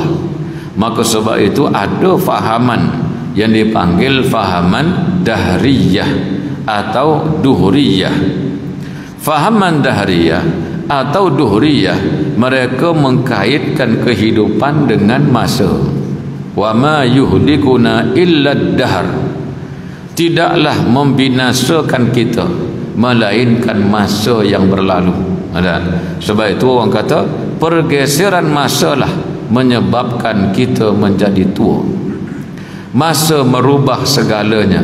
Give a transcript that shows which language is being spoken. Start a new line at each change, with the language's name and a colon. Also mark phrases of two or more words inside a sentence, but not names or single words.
Malay: Maka sebab itu ada fahaman yang dipanggil fahaman dahriyah atau duhriyah. Fahaman dahriyah atau duhriyah, mereka mengkaitkan kehidupan dengan masa.
Arabic: وما يهلكنا إلا الدهر.
Malay: Tidaklah membinasakan kita melainkan masa yang berlalu. Sebab itu orang kata pergeseran masalah menyebabkan kita menjadi tua. Masa merubah segalanya.